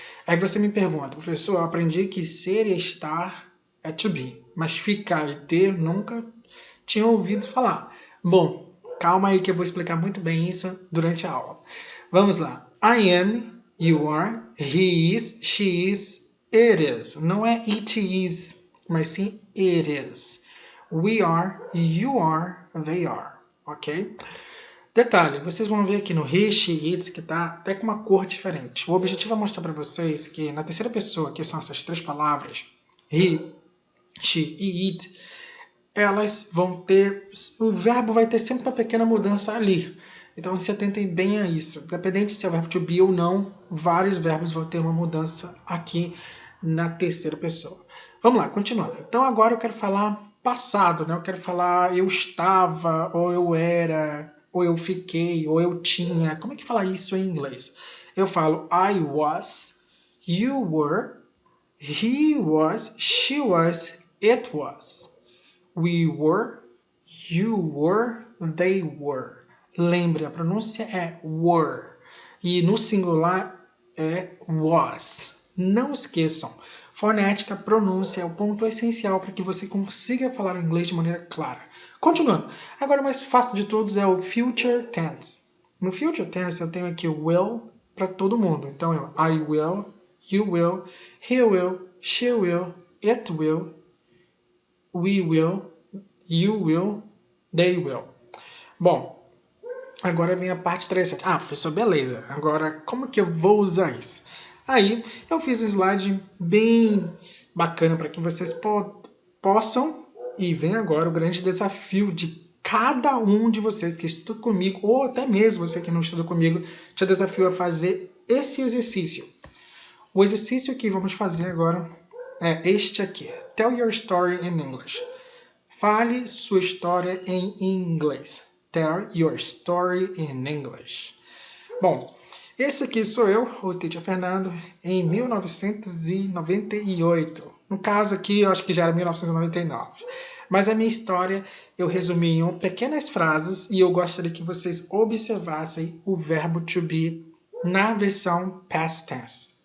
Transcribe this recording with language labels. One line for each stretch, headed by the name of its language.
Portuguese: Aí você me pergunta, professor, eu aprendi que ser e estar é to be, mas ficar e ter nunca tinha ouvido falar. Bom, calma aí que eu vou explicar muito bem isso durante a aula. Vamos lá.
English: I am, you are, he is, she is, it is.
Portuguese: Não é it is, mas sim it is.
English: We are, you are, they are. Ok?
Portuguese: Detalhe, vocês vão ver aqui no he, she, it, que tá até com uma cor diferente. O objetivo é mostrar para vocês que na terceira pessoa, que são essas três palavras, he, she e it, elas vão ter... O verbo vai ter sempre uma pequena mudança ali. Então se atentem bem a isso. Independente se é o verbo to be ou não, vários verbos vão ter uma mudança aqui na terceira pessoa. Vamos lá, continuando. Então agora eu quero falar passado, né? Eu quero falar eu estava, ou eu era, ou eu fiquei, ou eu tinha. Como é que fala isso em inglês? Eu falo
English: I was, you were, he was, she was, it was. We were, you were, they were.
Portuguese: Lembre, a pronúncia é were. E no singular é was. Não esqueçam. Fonética, pronúncia é o ponto essencial para que você consiga falar o inglês de maneira clara. Continuando. Agora o mais fácil de todos é o future tense. No future tense eu tenho aqui o will para todo mundo. Então é
English: I will, you will, he will, she will, it will, we will, you will, they will.
Portuguese: Bom, agora vem a parte interessante. Ah, professor, beleza. Agora, como que eu vou usar isso? Aí, eu fiz um slide bem bacana para que vocês possam, e vem agora o grande desafio de cada um de vocês que estuda comigo, ou até mesmo você que não estuda comigo, te desafio a fazer esse exercício. O exercício que vamos fazer agora é este aqui.
English: Tell your story in English.
Portuguese: Fale sua história em inglês.
English: Tell your story in English.
Portuguese: Bom, esse aqui sou eu, o Teacher Fernando, em 1998. No caso aqui, eu acho que já era 1999. Mas a minha história eu resumi em pequenas frases e eu gostaria que vocês observassem o verbo to be na versão past tense.